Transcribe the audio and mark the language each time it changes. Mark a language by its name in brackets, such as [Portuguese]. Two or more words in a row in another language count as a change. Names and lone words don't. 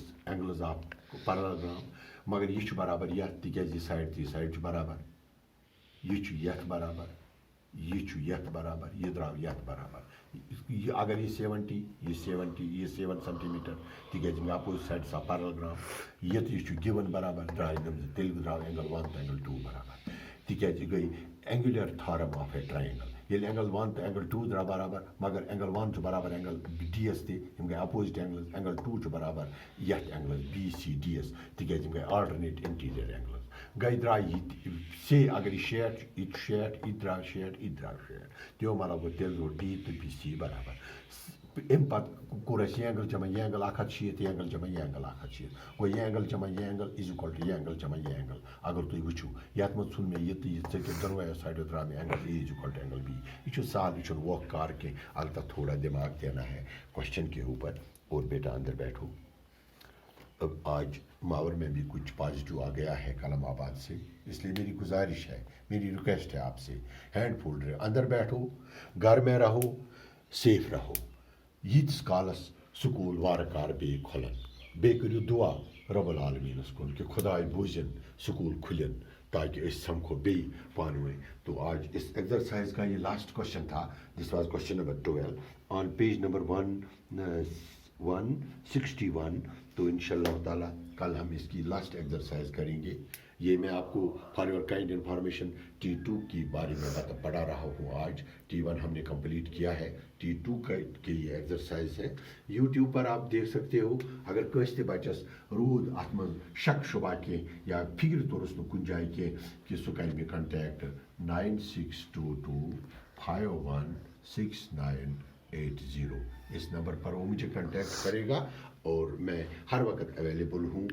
[English] angles of parallelogram [Kashmiri] مگر یہِ چھُ برابر یتھ تِکیٛازِ یہِ سایڈ تہٕ یہِ سایڈ چھُ برابر یہِ چھُ یتھ برابر یہ چھُ یتھ برابر یہ درٛاو یتھ برابر یہ اگر یہ 70 یہ 7 سینٹی میٹر تِکیٛازِ مےٚ [English] opposite sides of parallelogram [Kashmiri] یہ تہِ چھُ گِون برابر درٛاے نمزٕ تیٚلہِ درٛاو اینگل 1 تہٕ اینگل 2 برابر تِکیٛازِ یہِ گٔے اینگیولر [English] theorem of a triangle [Kashmiri] ییٚلہِ اینگل 1 تہٕ اینگل 2 درٛاو برابر مگر اینگل 1 چھُ برابر اینگل D یس تہِ یِم گٔے [English] opposite angles [Kashmiri] اینگل 2 چھُ برابر یتھ اینگلس BCD یس تِکیٛازِ یِم گٔے [English] alternate interior angles [Kashmiri] گٔے درٛاے یہِ سے اگر یہِ 60 چھُ یہِ چھُ 60 یہِ درٛاو 60 یہِ درٛاو 60 تِمو مطلب گوٚو تیٚلہِ گوٚو D تہٕ BC برابر اَمہِ پتہٕ کوٚر اَسہِ یہِ اینگل جمع یہِ اینگل 160 یہِ اینگل جمع یہِ اینگل 160 گوٚو یہِ اینگل جمع یہِ [English] angle is equal to [Kashmiri] یہِ اینگل جمع یہِ اینگل اگر تُہۍ وٕچھِو یتھ منٛز ژھُن مےٚ یہِ تہٕ یہِ ژٔٹِتھ دۄنوَیو سایڈو درٛاو مےٚ اینگل [English] A is equal to angle B [Kashmiri] یہ چھُ سہل یہ چھُنہٕ ووکھ کار کینٛہہ البتہ [Urdu] تھوڑا دماغ دینا ہے کوسچن کے اوپر اور بیٹا اندر بیٹھو اب آج ماور میں بھی کچھ پازیٹیو آ گیا ہے کلام آباد سے اس لیے میری گزارش ہے میری ریکویسٹ ہے آپ سے [English] hand folder [Urdu] اندر بیٹھو گھر میں رہو سیف رہو [Kashmiri] ییتس کالس سکول وار کار بے کھولن بے کریو دعا رب العالمینس کن کہ خدائے بوزن سکول کھلن تاکہ اس سمکھو بے پانوے. [Urdu] تو آج اس ایکسرسائز کا یہ [English] last question [Urdu] تھا. [English] this was question number 12 on page number 161. [Urdu] تو انشاءاللہ تعالیٰ کل ہم اس کی [English] last exercise [Urdu] کریں گے. یہ میں آپ کو [English] for your kind information [Urdu] T2 کی بارے میں پڑھا رہا ہوں. آج T1 ہم نے کمپلیٹ کیا ہے. T2 کے یہ ایکسرسائز ہے. یوٹیوب پر آپ دیکھ سکتے ہو. [Kashmiri] اگر کٲنٛسہِ تہِ بچس روٗد اتھ منٛز شک شبہ کینٛہہ یا فکر توٚرُس نہٕ کُنہِ جایہِ کینٛہہ کہ سُہ کرِ مےٚ کنٹیکٹ 9622516980. [Urdu] اس نمبر پر وہ مجھے کنٹیکٹ کرے گا اور میں ہر وقت اویلیبل ہوں.